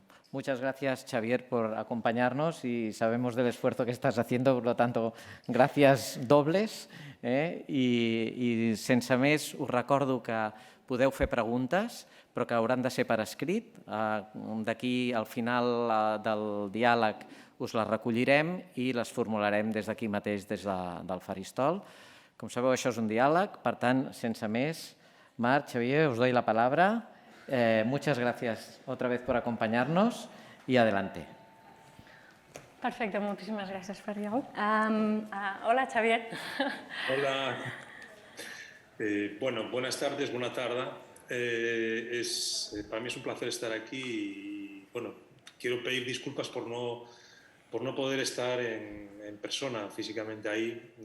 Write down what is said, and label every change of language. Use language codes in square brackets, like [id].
[es] Muchas gracias, Xavier, por acompañarnos y sabemos del esfuerzo que estás haciendo, por lo tanto, gracias dobles. [ca] I sense més, us recordo que podeu fer preguntes, però que hauran de ser per escrit. D'aquí al final del diàleg us les recollirem i les formularem des d'aquí mateix, des del faristol. Com sabeu, això és un diàleg, per tant, sense més, Mar, Xavier, [es] os doy la palabra. Muchas gracias otra vez por acompañarnos y adelante. [ca] Perfecte, moltíssimes gràcies, Fariol. Hola, Xavier. Hola. [es] Bueno, buenas tardes, buena tarde. Para mí es un placer estar aquí y, bueno, quiero pedir disculpas por no poder estar en persona, físicamente ahí.